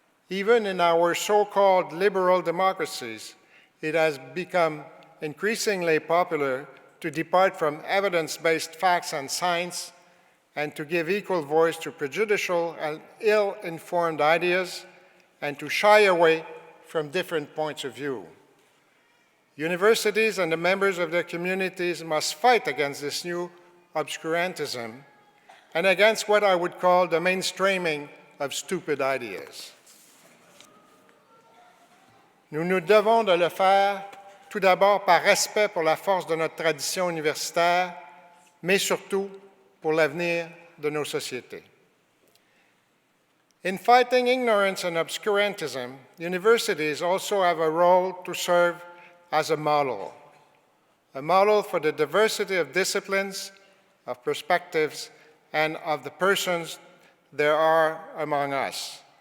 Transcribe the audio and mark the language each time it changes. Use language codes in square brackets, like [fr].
[en] Even in our so-called liberal democracies, it has become increasingly popular to depart from evidence-based facts and science and to give equal voice to prejudicial and ill-informed ideas and to shy away from different points of view. Universities and the members of their communities must fight against this new obscurantism and against what I would call the mainstreaming of stupid ideas. [fr] Nous nous devons de le faire tout d'abord par respect pour la force de notre tradition universitaire, mais surtout pour l'avenir de nos sociétés. [en] In fighting ignorance and obscurantism, universities also have a role to serve as a model for the diversity of disciplines, of perspectives, and of the persons there are among us.